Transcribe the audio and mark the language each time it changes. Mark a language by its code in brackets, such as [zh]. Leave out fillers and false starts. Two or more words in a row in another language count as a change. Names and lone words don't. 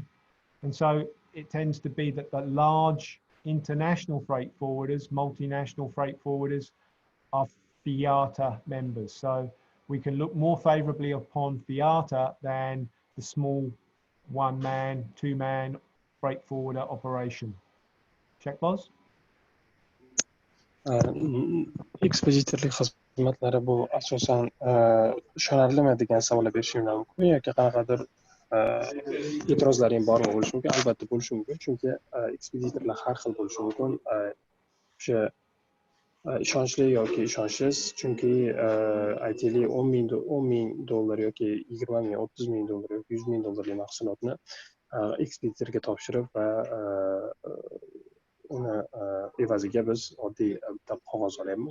[en] And so it tends to be that the large international freight forwarders, multinational freight forwarders, are FIATA members. So we can look more favorably upon FIATA than the small one-man, two-man freight forwarder operation. Check, boss. [uz] Ekspeditorlik xizmatlari bu asosan ishonarlimi degan savollar berishim mumkin yoki qanaqadir e'tirozlaring bormi bo'lishi mumkin? Albatta bo'lishi mumkin, chunki ekspeditorlar har xil bo'lishi mumkin. O'sha ishonchli yoki ishonchsiz, chunki aytaylik $10,000 yoki $20,000, $30,000 yoki $100,000 mahsulotni ekspeditorga topshirib va uni evaziga biz oddiy bitta qog'oz olyapmiz.